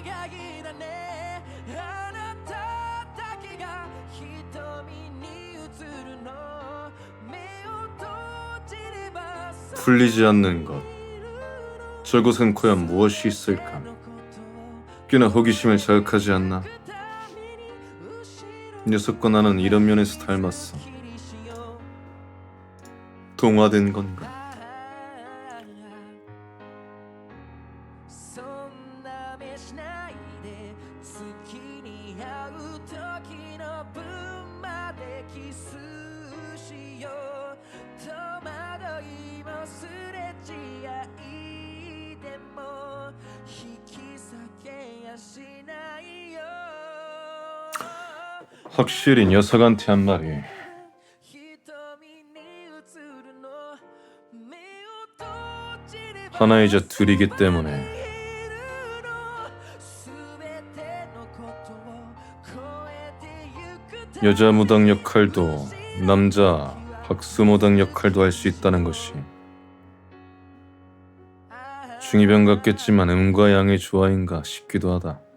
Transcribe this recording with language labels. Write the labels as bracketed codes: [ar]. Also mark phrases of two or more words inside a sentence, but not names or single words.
[ko] 풀리지 않는 것. 저곳엔 과연 무엇이 있을까? 꽤나 호기심을 자극하지 않나? 녀석과 나는 이런 면에서 닮았어. 동화된 건가? [ja] そんな目しないで月に会う時の分までキスしよう戸惑いもすれ違いでも引き裂けやしないよ [ko] 확실히 녀석한테 한 말이 [ja] 瞳に映るの目を閉じれば [ko] 하나이자 둘이기 때문에 여자 무당 역할도 남자 박수무당 역할도 할 수 있다는 것이 중이병 같겠지만 음과 양의 조화인가 싶기도 하다.